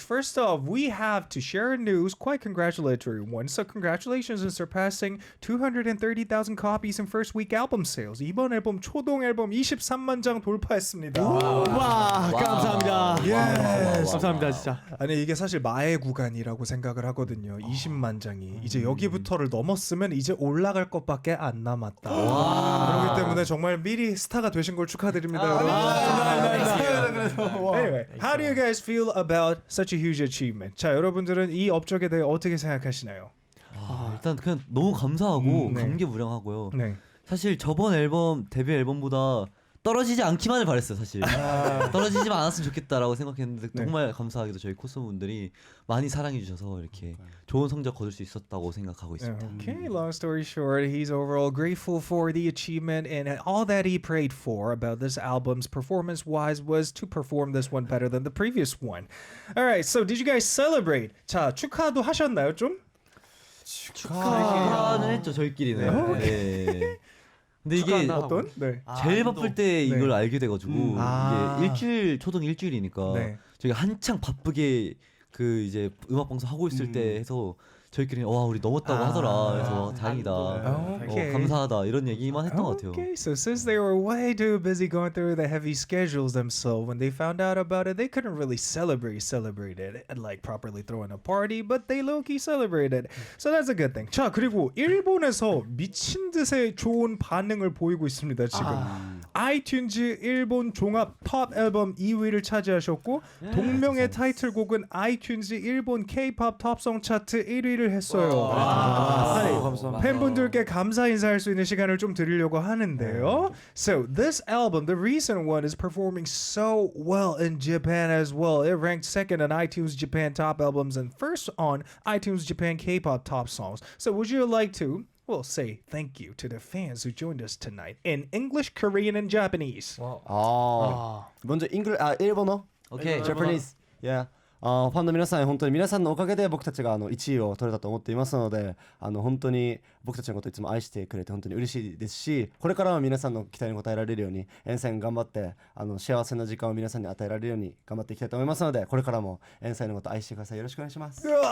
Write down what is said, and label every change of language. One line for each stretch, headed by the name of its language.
English: First off, we have to share a news, quite congratulatory one. So congratulations on surpassing 230,000 copies in first week album sales.
Korean: 이번 앨범 초동 앨범 23만 장 돌파했습니다. 와, 감사합니다.
English: Yes.
Korean: 감사합니다, 진짜. 아니 이게 사실 마의 구간이라고 생각을 하거든요. 20만 장이 이제 여기부터를 넘었으면 이제 올라갈 것밖에 안 남았다. 그렇기 때문에 정말 미리 스타가 되신 걸 축하드립니다.
English: Anyway, how do you guys feel about such a huge achievement?
Korean: 자, 여러분들은 이 업적에 대해 어떻게 생각하시나요? 일단 그냥 너무 감사하고 네. 감개무량하고요. 네. 사실 저번 앨범 데뷔 앨범보다 떨어지지 않기만을 바랬어요, 사실. 떨어지지만 않았으면 좋겠다라고 생각했는데 정말 감사하게도 저희 코스분들이 많이 사랑해 주셔서 이렇게 좋은 성적 거둘 수 있었다고 생각하고 있습니다.
English: Okay, long story short, he's overall grateful for the achievement and all that he prayed for about this album's performance-wise was to perform this one better than the previous one. All right, so did you guys celebrate?
Korean: 자, 축하도 하셨나요, 좀? 축하는 했죠, 저희끼리는. 네. 근데 이게 어떤? 네. 제일 바쁠 때 이걸 네. 알게 돼가지고 이게 초동 일주일이니까 네. 저희가 한창 바쁘게 그 이제 음악 방송 하고 있을 때 해서 저희끼리 와 우리 넘었다고 하더라. 그래서 다행이다.
English: Okay.
Korean: 감사하다 이런 얘기만 했던 것 같아요.
English: Okay, so since they were way too busy going through the heavy schedules themselves, when they found out about it, they couldn't really celebrate it and like properly throw in a party, but they low-key celebrated. So that's a good thing.
Korean: 자, 그리고 일본에서 미친 듯의 좋은 반응을 보이고 있습니다, 지금. 아이튠즈 일본 종합 톱 앨범 2위를 차지하셨고 동명의 타이틀곡은 아이튠즈 일본 K-pop 톱송 차트 1위를 했어요. 감사합니다. 팬분들께 감사 인사할 수 있는 시간을 좀 드리려고 하는데요.
English: So this album, the recent one, is performing so well in Japan as well. It ranked second on iTunes Japan Top Albums and first on iTunes Japan K-pop Top Songs. So would you like to say thank you to the fans who joined us tonight in English, Korean, and Japanese.
Korean: 먼저 일본어?
English: 오케이. Japanese. Yeah.
Japanese: ファンの皆さん本当に皆さんのおかげで僕たちが1位を取れたと思っていますので本当に僕たちのことをいつも愛してくれて本当に嬉しいですしこれからは皆さんの期待に応えられるようにエンサイン頑張って幸せな時間を皆さんに与えられるように頑張っていきたいと思いますのでこれからもエンサインのことを愛してくださいよろしくお願いします